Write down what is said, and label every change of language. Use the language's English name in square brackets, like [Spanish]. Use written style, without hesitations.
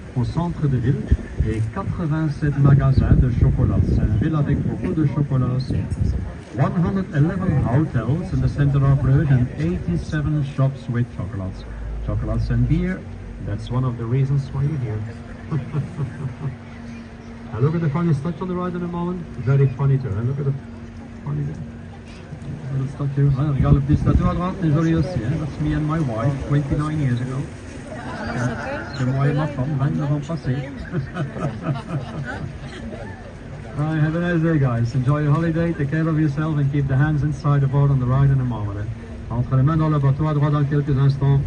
[French] au centre de ville et 87 magasins de chocolat. C'est une ville avec beaucoup de chocolat aussi. [English] 111 hotels in the center of Bruges and 87 shops with chocolates. Chocolates and beer, that's one of the reasons why you're here. And look at the funny statue on the right in a moment. Very funny too. And look at the funny little statue. [French] Ah, regarde le petit statue à droite, c'est joli aussi. Hein? [English] That's me and my wife 29 years ago. [French] C'est moi et ma femme 29 ans passés. [English] Right, have a nice day, guys. Enjoy your holiday, take care of yourself, and keep the hands inside the boat on the right in a moment. Hein. [French] Entre les mains dans le bateau à droite dans quelques instants.